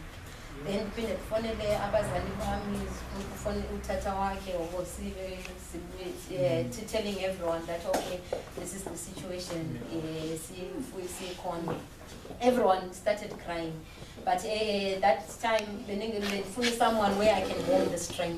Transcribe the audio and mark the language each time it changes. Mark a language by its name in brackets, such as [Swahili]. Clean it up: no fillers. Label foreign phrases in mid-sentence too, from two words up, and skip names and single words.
[Zulu] Then phinde kufonele abazali bami, ufone uthatha wakhe [English] or telling everyone that okay this is the situation, [Zulu] sikhona. [English] Everyone started crying, but that time benifuna someone where I can hold the strength.